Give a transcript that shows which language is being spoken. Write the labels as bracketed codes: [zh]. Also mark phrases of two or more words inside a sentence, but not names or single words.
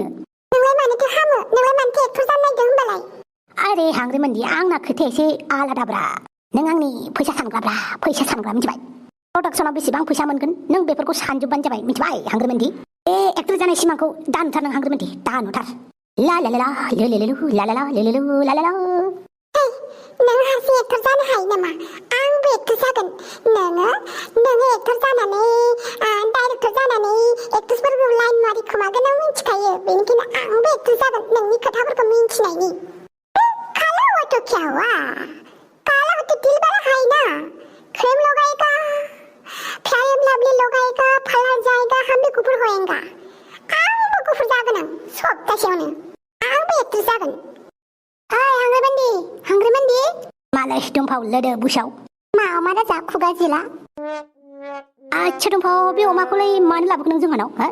[brx] नोंलाय मानोथो हामो नोंलाय मानोथो एक्टर जानो नागिरदों होमबालाय अरे हांग्रिमोनदि आंना खोथाया एसे आलादाब्रा नों आंनि फैसा सानग्रा मिथिबाय प्रडाक्सनाव बेसेबां फैसा मोनगोन नों बेफोरखौ सानजोबबानो जाबाय मिथिबाय हांग्रिमोनदि बे एक्टर जानाय सिमांखौ दा नुथार नों हांग्रिमोनदि दा नुथार ला ला ला लेलेलु ला ला ला लेलेलु ला ला ला नों हारसिं एक्टर जानो हायो नामा आंबो एक्टर जागोन नोङो एक्टर जानानै डाइरेक्टर जानानै एक्ट्रेसफोरखौ लाइन मारि खोमागोन आं मिथिखायो बेनिखायनो आंबो एक्टर जागोन नोंनि खोथाफोरखौ मिथिनायनि [hi] काला हुआ तो क्या हुआ काला हो तो दिल बड़ा है ना क्रीम लगाएगा फेयर लवली लगाएगा फलर जाएगा हम भी गुफुर होएंगा [brx] आंबो गुफुर जागोन आं सप्तासेयावनो आंबो एक्टर जागोन हांग्रिमोनदि मालाय दंफाव लोदो बुसाव मा अमा राजा खुगा जिला आच्छा दंफाव बे अमाखौलाय मानो लाबोखो नों जोंहानाव हो